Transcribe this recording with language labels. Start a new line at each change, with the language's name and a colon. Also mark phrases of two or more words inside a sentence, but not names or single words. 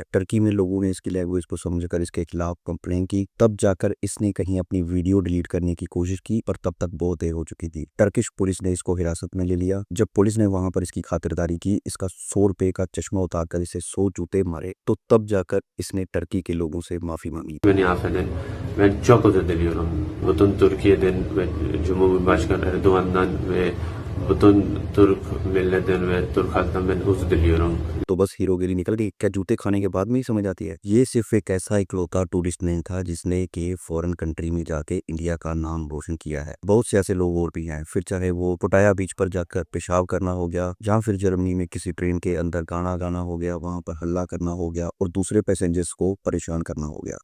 Hindi: टर्की में लोगों ने इसकी लैंग्वेज को समझकर इसके खिलाफ कंप्लेन की, तब जाकर इसने कहीं अपनी वीडियो डिलीट करने की कोशिश की, पर तब तक बहुत देर हो चुकी थी। टर्किश पुलिस ने इसको हिरासत में ले लिया। जब पुलिस ने वहां पर इसकी खातिरदारी की, इसका 100 रुपए का चश्मा उतारकर इसे 100 जूते मारे, तो तब जाकर इसने टर्की के लोगों से माफी मांगी।
Turkish: Ben çok özür diliyorum. Bütün Türkiye'den ve Cumhurbaşkanı Erdoğan'dan ve bütün Türk milletinden ve Türk halktan ben özür diliyorum.
Hindi: तो बस हीरोगिरी निकल गई? क्या जूते खाने के बाद में ही समझ आती है? ये सिर्फ एक ऐसा इकलौता टूरिस्ट नहीं था जिसने कि
English: foreign country
Hindi: में जाके इंडिया का नाम रोशन किया है। बहुत से ऐसे लोग और भी हैं, फिर चाहे वो पटाया बीच पर जाकर पेशाब करना हो गया, या फिर जर्मनी में किसी ट्रेन के अंदर गाना गाना हो गया, वहां पर हल्ला करना हो गया और दूसरे पैसेंजर्स को परेशान करना हो गया।